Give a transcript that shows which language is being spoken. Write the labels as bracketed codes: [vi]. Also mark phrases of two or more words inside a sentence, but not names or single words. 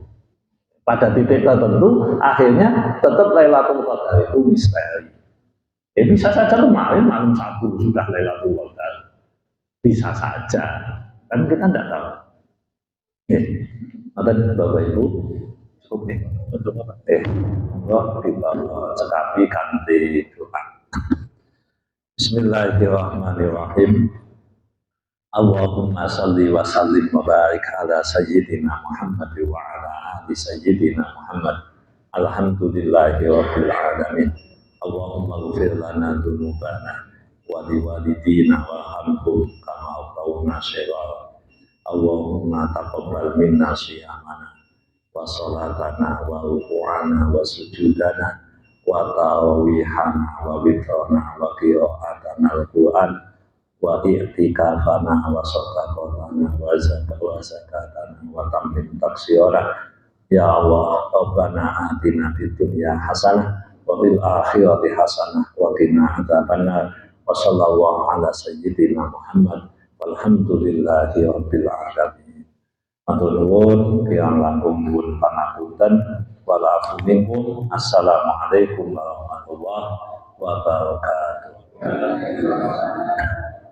[id] Pada titik tertentu, akhirnya tetap Lailatul Qadar itu misteri. Bisa saja kemarin malam Sabtu sudah Lailatul Qadar. Bisa saja. Kan kita tidak tahu. Maka Bapak Ibu, Oke, untuk apa? [jv] Monggo kita cekapi kanthi doa. [ar] بسم الله الرحمن الرحيم. اللهم صل وسلم وبارك على سيدنا محمد وعلى آل سيدنا محمد. الحمد لله رب العالمين. اللهم اغفر لنا ذنوبنا ولوالدينا وارحمهم كما ربونا صغارا. اللهم تقبل منا صيامنا وصلاتنا وركوعنا وسجودنا وتراويحنا ووترنا وقراءتنا القرآن واعتكافنا وصدقتنا وزكاتنا وتمم تقصيرنا. يا الله، ربنا آتنا في الدنيا حسنة وفي الآخرة حسنة وقنا عذاب النار. وصلى الله على سيدنا محمد والحمد لله رب العالمين. [jv] Matur nuwun kirang langkung nuwun pangapunten. [ar] والعفو منكم. السلام عليكم ورحمة الله وبركاته.